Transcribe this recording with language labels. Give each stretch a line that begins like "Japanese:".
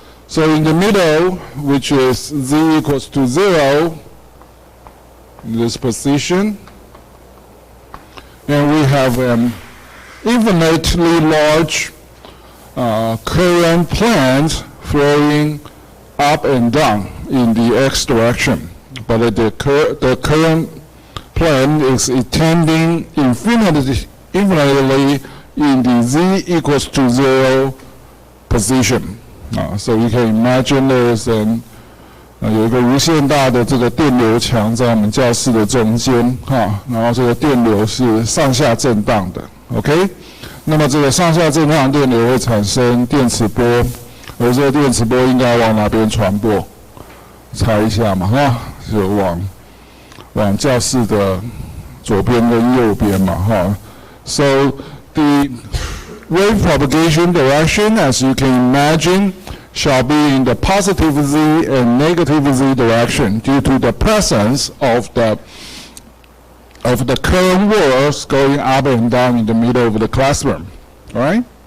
English: So in the middle, which is z equals to 0, in this position, and we have an infinitely large current planes flowing up and down in the x direction. But the current plane is tending infinitely in the z equals to 0 position. So you can imagine there's
Chinese: 有一个无限大的这个电流墙在我们教室的中间然后这个电流是上下震荡的 ，OK？那么这个上下震荡的电流会产生电磁波，而这个电磁波应该往哪边传播？猜一下嘛就往教室的左边跟右边嘛
English: So the wave propagation direction, as you can imagine, shall be in the positive z and negative z direction due to the presence of the current whirls going up and down in the middle of the classroom. All right?